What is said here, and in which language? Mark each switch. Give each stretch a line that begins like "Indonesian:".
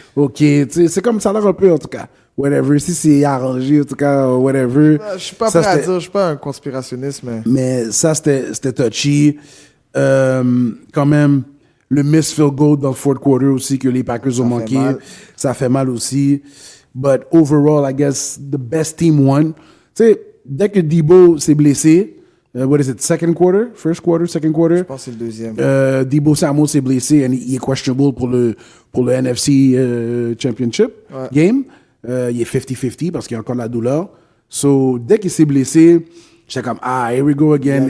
French: OK, c'est comme ça a l'air un peu, en tout cas. Whatever, si c'est arrangé, en tout cas, whatever. Je suis pas prêt à dire, je suis pas un conspirationniste, mais... Mais ça, c'était touchy. Quand même, le miss field goal dans le fourth quarter aussi, que les Packers ont manqué. Ça fait mal aussi.
English: But overall, I guess the best team won.
French: Tu sais, dès que Debo s'est blessé,
English: what is it, second quarter?
French: Je pense que c'est le deuxième. Debo Samuel s'est blessé et il est questionable pour le NFC Championship game. Il est 50-50 parce qu'il y a encore de la douleur. So, dès qu'il s'est blessé, j'étais comme,
English: here we go again.